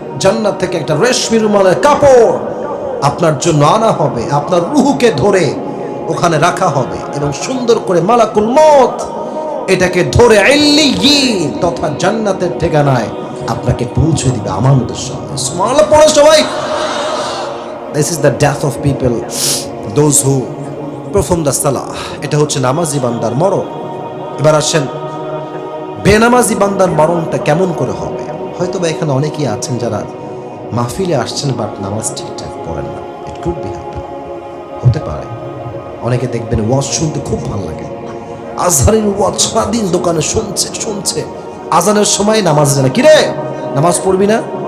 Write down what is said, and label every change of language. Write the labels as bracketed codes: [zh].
[bn] জান্নাত থেকে একটা রেশমি রুমালের কাপড় আপনার জন্য আনা হবে, আপনার রুহুকে ধরে ওখানে রাখা হবে এবং সুন্দর করে মালাকুল মউত এটাকে ধরে ইল্লিয়িন তথা জান্নাতের ঠিকানায় আপনাকে পৌঁছে দিবে আমানতের সঙ্গে। সুবহানাল্লাহ পড়ো সবাই। [en] This is the death of people, those who perform the salah. [bn] এটা হচ্ছে নামাজি বান্দার মরণ। এবার আসেন বেনামাজি বান্দার মরণটা কেমন করে হবে। হয়তো বা এখানে অনেকেই আছেন যারা মাহফিলে আসছেন বাট নামাজ ঠিকঠাক পড়েন না। [en] it could be happen, [bn] হতে পারে। অনেকে দেখবেন ওয়াজ শুনতে খুব ভালো লাগে, আজহারের ওয়াজ সারাদিন দোকানে শুনছে, আজানের সময় নামাজ জানে, কিরে নামাজ পড়বি না?